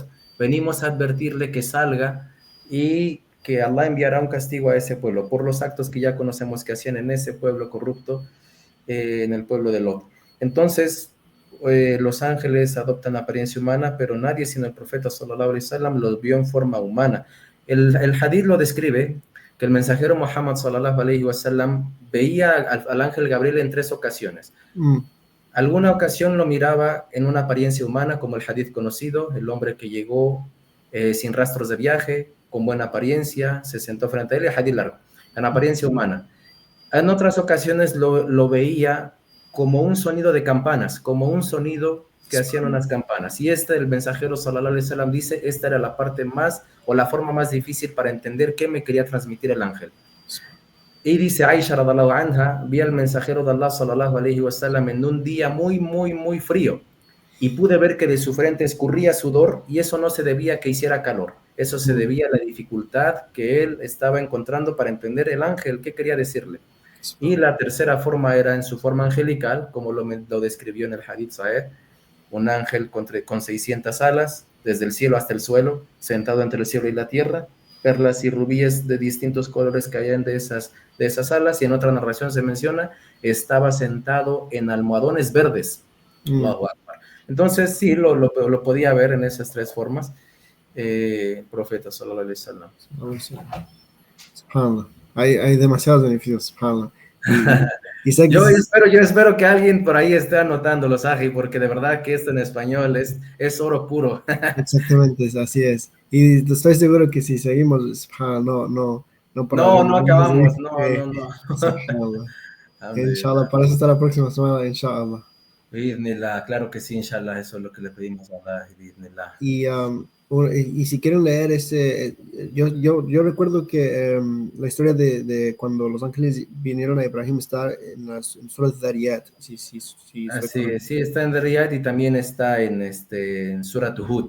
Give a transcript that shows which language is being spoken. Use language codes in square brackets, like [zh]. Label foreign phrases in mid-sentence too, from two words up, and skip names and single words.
[es] Venimos a advertirle que salga y que Allah enviará un castigo a ese pueblo por los actos que ya conocemos que hacían en ese pueblo corrupto, en el pueblo de Lot. Entonces, los ángeles adoptan apariencia humana, pero nadie sino el profeta [ar] صلى الله عليه وسلم [es] los vio en forma humana. El hadith lo describe que el mensajero Muhammad [ar] صلى الله عليه وسلم [es] veía al ángel Gabriel en 3 ocasiones. Alguna ocasión lo miraba en una apariencia humana, como el hadith conocido, el hombre que llegó sin rastros de viaje, con buena apariencia, se sentó frente a él, el hadith largo, en apariencia humana. En otras ocasiones lo veía como un sonido de campanas, como un sonido que hacían unas campanas. Y el mensajero [ar] صلى الله عليه وسلم [es] dice, esta era la parte más, o la forma más difícil para entender qué me quería transmitir el ángel. Y dice Aisha [ar] رضي الله عنها, [es] vi al mensajero de Allah [ar] صلى الله عليه وسلم [es] en un día muy, muy, muy frío. Y pude ver que de su frente escurría sudor y eso no se debía a que hiciera calor. Eso se debía a la dificultad que él estaba encontrando para entender el ángel, qué quería decirle. Y la tercera forma era en su forma angelical, como lo describió en el hadith Sahih, un ángel con 600 alas, desde el cielo hasta el suelo, sentado entre el cielo y la tierra, perlas y rubíes de distintos colores caían de esas alas, y en otra narración se menciona, estaba sentado en almohadones verdes. Mm. Entonces sí, lo podía ver en esas tres formas, profeta [ar] صلى الله عليه وسلم. [es] Subhanallah. Hay demasiados beneficios, subhanallah. Y sé que Yo espero que alguien por ahí esté anotando los aji, porque de verdad que esto en español es oro puro. exactamente, así es. Y estoy seguro que si seguimos, subhanallah, no No, no pararemos de acabamos, ir. no, no, no. [ar] سبحان الله. إن شاء الله, [es] Alhamdulillah. para eso está la próxima semana, inshallah. Bismillah, claro que sí, inshallah, eso es lo que le pedimos a Allah, bismillah. Y si quieren leer yo recuerdo que la historia de cuando los ángeles vinieron a Ibrahim está en Surah Dhariyat, si recuerdo. Así, sí, está en Riyadh y también está en Surat Hud.